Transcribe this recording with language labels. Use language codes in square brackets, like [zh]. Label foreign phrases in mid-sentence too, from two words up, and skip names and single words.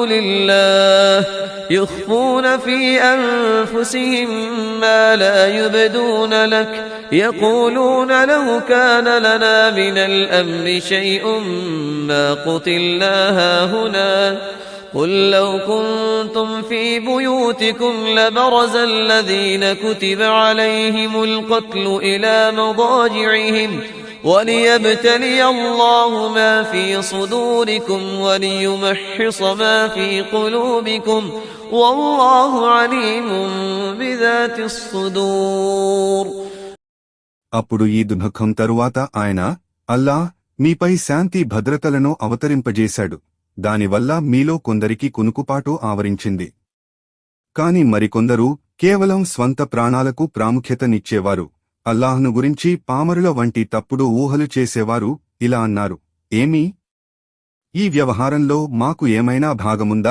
[ar] لله يخفون في أنفسهم ما لا يبدون لك يقولون لو كان لنا من الأمر شيء ما قتلنا هاهنا قل لو كنتم في بيوتكم لبرز الذين كتب عليهم القتل إلى مضاجعهم وليبتلي الله ما في صدوركم وليمحص ما في قلوبكم والله عليم بذات الصدور. [te] అప్పుడు ఈ దుఃఖం తరువాత ఆయన అల్లాహ్ మీపై శాంతి భద్రతలను అవతరింపజేశాడు. దానివల్ల మీలో కొందరికి కునుకుపాటు ఆవరించింది. కాని మరికొందరు కేవలం స్వంత ప్రాణాలకు ప్రాముఖ్యతనిచ్చేవారు. అల్లాహ్ను గురించి పామరుల వంటి తప్పుడు ఊహలు చేసేవారు ఇలా అన్నారు, ఏమీ ఈ వ్యవహారంలో మాకు ఏమైనా భాగముందా?